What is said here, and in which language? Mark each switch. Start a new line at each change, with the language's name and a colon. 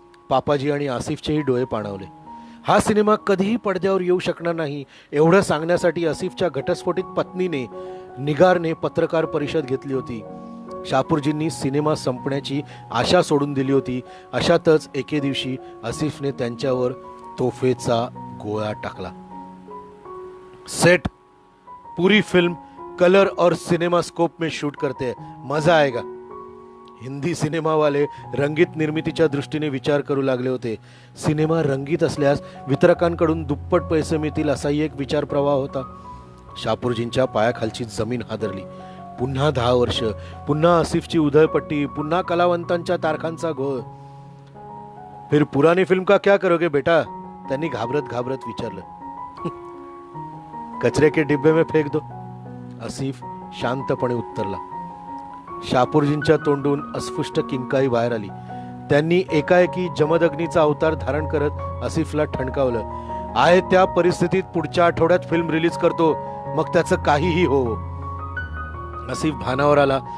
Marathi: पापाजी आणि आसिफचेही डोळे पाणावले. हा सिनेमा कधीही पडद्यावर येऊ शकणार नाही एवढं सांगण्यासाठी आसिफच्या घटस्फोटित पत्नीने निगारने पत्रकार परिषद घेतली होती. शापूरजींनी सिनेमा संपण्याची आशा सोडून दिली होती. अशातच एके दिवशी आसिफने त्यांच्यावर तोफेचा गोळा टाकला.
Hindi: सेट पूरी फिल्म कलर और सिनेमा स्कोप में शूट करते हैं, मजा आएगा.
Marathi: हिंदी सिनेमा वाले रंगीत निर्मितीच्या दृष्टीने विचार करू लागले होते. सिनेमा रंगीत असल्यास वितरकांकडून दुप्पट पैसे मिळतील असाही एक विचार प्रवाह होता. शापूरजींच्या पायाखालची जमीन हादरली. पुन्हा 10 वर्ष, पुन्हा आसिफची उधळपट्टी, पुन्हा कलावंतांच्या तारखांचा घोळ.
Hindi: फिर पुरानी फिल्म का क्या करोगे बेटा,
Marathi: त्यांनी घाबरत घाबरत विचारलं.
Hindi: कचरे के डिब्बे में फेक दो,
Marathi: आसिफ शांतपणे उत्तरला. शापूरजींच्या तोंडून अस्फुष्ट किंकाळी बाहेर आली. त्यांनी एकाएकी जमदग्नीचा अवतार धारण करत आसिफला ठणकावलं. आहे त्या परिस्थितीत पुढच्या आठवड्यात फिल्म रिलीज करतो, मग त्याचं काहीही हो. आसिफ भानावर आला.